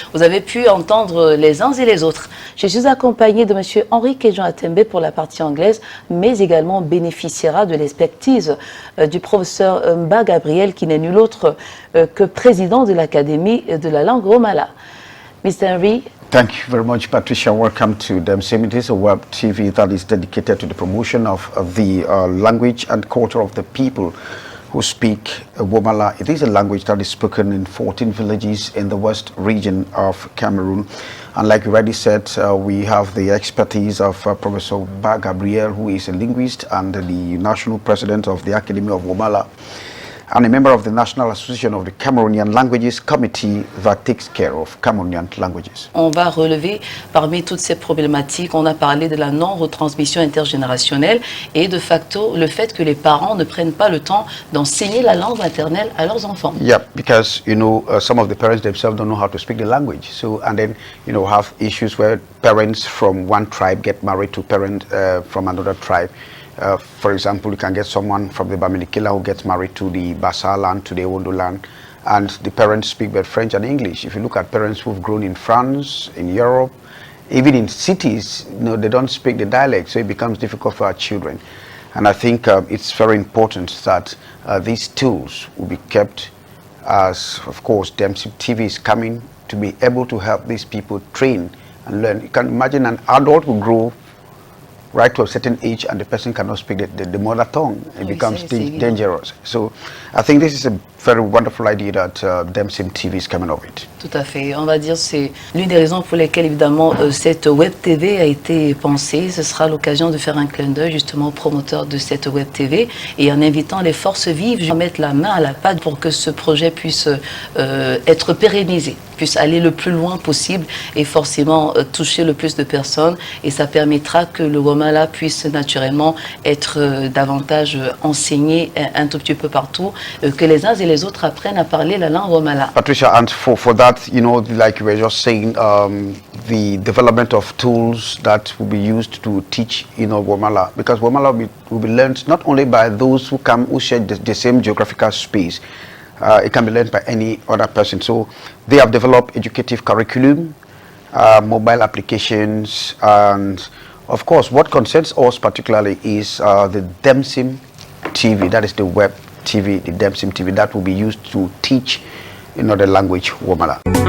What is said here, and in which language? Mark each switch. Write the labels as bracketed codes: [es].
[fr] Vous avez pu entendre les uns et les autres. Je suis accompagnée de M. Henri Kejon Atembe pour la partie anglaise, mais également bénéficiera de l'expertise du professeur Mba Gabriel, qui n'est nul autre que président de l'Académie de la langue romala. Mr. Henry, [en] Thank you very much, Patricia. Welcome to DEMSIM. It is a web TV that is dedicated to the promotion of the language and culture of the people who speak Womala. It is a language that is spoken in 14 villages in the west region of Cameroon. And like you already said, we have the expertise of Professor Ba Gabriel, who is a linguist and the national president of the Academy of Womala, and a member of the National Association of the Cameroonian Languages Committee that takes care of Cameroonian languages. [fr] On va relever parmi toutes ces problématiques, on a parlé de la non-retransmission intergénérationnelle et de facto le fait que les parents ne prennent pas le temps d'enseigner la langue maternelle à leurs enfants. [en] Yeah, because some of the parents themselves don't know how to speak the language. So, and then have issues where parents from one tribe get married to parents from another tribe. For example, you can get someone from the Bamilikila who gets married to the Bassa land, to the Ewondo land, and the parents speak both French and English. If you look at parents who've grown in France, in Europe, even in cities, they don't speak the dialect, so it becomes difficult for our children. And I think it's very important that these tools will be kept, as of course DEMSIM TV is coming to be able to help these people train and learn. You can imagine an adult who grow right to a certain age and the person cannot speak the mother tongue. It becomes dangerous. So I think this is a very wonderful idea that DEMSIM TV is coming of it. [fr] Tout à fait. On va dire c'est l'une des raisons pour lesquelles évidemment cette web TV a été pensée. Ce sera l'occasion de faire un clin d'œil justement aux promoteurs de cette web TV et en invitant les forces vives à mettre la main à la pâte pour que ce projet puisse être pérennisé, puisse aller le plus loin possible et forcément toucher le plus de personnes, et ça permettra que le Womala puisse naturellement être davantage enseigné un tout petit peu partout, que les uns et les autres apprennent à parler la langue Womala. [en] Patricia, and for that, like you were just saying, the development of tools that will be used to teach Womala, because Womala will be learned not only by those who share the same geographical space. It can be learned by any other person. So they have developed educative curriculum, mobile applications, and of course what concerns us particularly is the DEMSIM TV, that is the web TV, the DEMSIM TV that will be used to teach the language Womala.